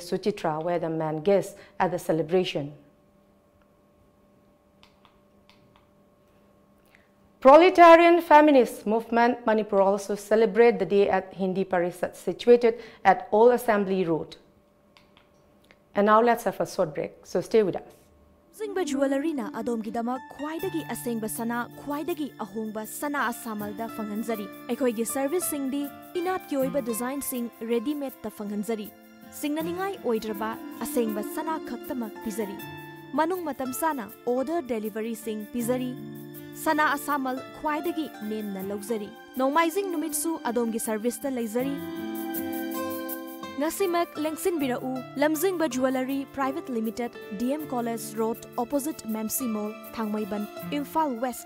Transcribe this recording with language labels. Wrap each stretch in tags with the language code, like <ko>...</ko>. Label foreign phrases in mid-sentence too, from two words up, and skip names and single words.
<en>Suchitra, were the main guests at the celebration. Proletarian Feminist Movement Manipur also celebrate the day at Hindi Parisat situated at Old Assembly Road. And now let's have a short break, so stay with us.</en> <mni>Lamjingba jewelry na adomgidamak khwaidagi asengba sana khwaidagi ahongba sana asamalda fanghanjari. Aikhoigi service singdi inat kyoiba design sing</mni> <en>ready made</en> <mni>ta fanghanjari. Singnaningai oidraba asengba sana khaktamak pizari. Manung matam sana</mni> <en>order delivery</en> <mni>sing pizari. Sana asamal khwaidagi nemna lauzari. Nomaizing numitsu adomgi service ta laizari. Ngasimak lengsin birau Lamjingba Jewelry Private Limited, DM College Road, opposite Memsi Mall, Thangmaiban, Imphal West.</mni>